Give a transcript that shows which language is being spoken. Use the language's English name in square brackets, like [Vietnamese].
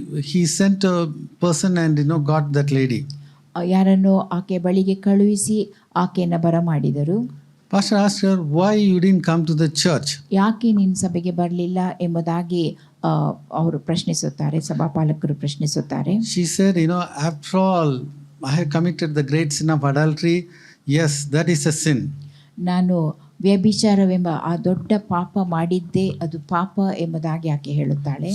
[English] He sent a person and got that lady. [Kannada] ಯಾರನ್ನು ಆಕೆ ಬಳಿಗೆ ಕಳುಹಿಸಿ ಆಕೆಯನ್ನು ಬರಮಾಡಿದರು. [English] Pastor asked her, why you didn't come to the church? [Kannada] ಯಾಕೆ ನೀನು ಸಭೆಗೆ ಬರಲಿಲ್ಲ ಎಂಬುದಾಗಿ ಅವರು ಪ್ರಶ್ನಿಸುತ್ತಾರೆ, ಸಭಾಪಾಲಕರು ಪ್ರಶ್ನಿಸುತ್ತಾರೆ. [English] She said, after all, I have committed the great sin of adultery. Yes, that is a sin. [Kannada] ನಾನು ವ್ಯಭಿಚಾರವೆಂಬ ಆ ದೊಡ್ಡ ಪಾಪ ಮಾಡಿದ್ದೆ, ಅದು ಪಾಪ ಎಂಬುದಾಗಿ ಆಕೆ ಹೇಳುತ್ತಾಳೆ.